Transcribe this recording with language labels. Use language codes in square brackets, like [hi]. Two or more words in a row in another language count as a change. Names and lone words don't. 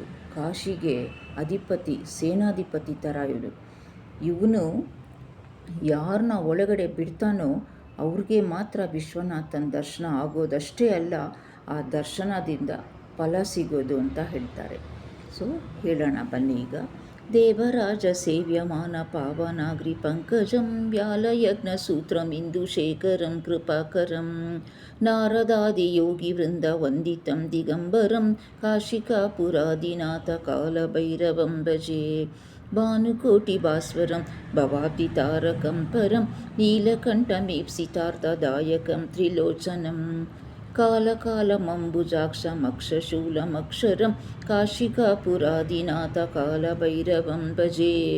[kn] ಕಾಶಿಗೆ ಅಧಿಪತಿ, ಸೇನಾಧಿಪತಿ ಥರ ಇವನು ಯಾರನ್ನ ಒಳಗಡೆ ಬಿಡ್ತಾನೋ ಅವ್ರಿಗೆ ಮಾತ್ರ ವಿಶ್ವನಾಥನ ದರ್ಶನ ಆಗೋದಷ್ಟೇ ಅಲ್ಲ, ಆ ದರ್ಶನದಿಂದ ಫಲ ಸಿಗೋದು ಅಂತ ಹೇಳ್ತಾರೆ. ಸೊ ಹೇಳೋಣ ಬನ್ನಿ ಈಗ. [sa] ದೇವರಾಜ ಸೇವ್ಯಮಾನ ಪಾವನಾಗ್ರಿ ಪಂಕಜಂ ವ್ಯಾಲಯಜ್ಞ ಸೂತ್ರಂ ಇಂದುಶೇಖರಂ ಕೃಪಾಕರಂ ನಾರದಾದಿ ಯೋಗಿ ವೃಂದ ವಂದಿತಂ ದಿಗಂಬರಂ ಕಾಶಿಕಾಪುರಾದಿನಾಥ ಕಾಲಭೈರವಂ ಭಜೆ ಭಾನುಕೋಟಿ ಭಾಸ್ವರಂ ಭವಾಬ್ಧಿತಾರಕಂ ಪರಂ ನೀಲಕಂಠಮೇಪ್ಸಿತಾರ್ಥದಾಯಕಂ ತ್ರಿಲೋಚನಂ ಕಾಲಕಾಲಮಂಬುಜಾಕ್ಷಮಕ್ಷಶೂಲಮಕ್ಷರಂ ಕಾಶಿಕಾಪುರಾದಿನಾಥ ಕಾಲಭೈರವಂ ಭಜೆ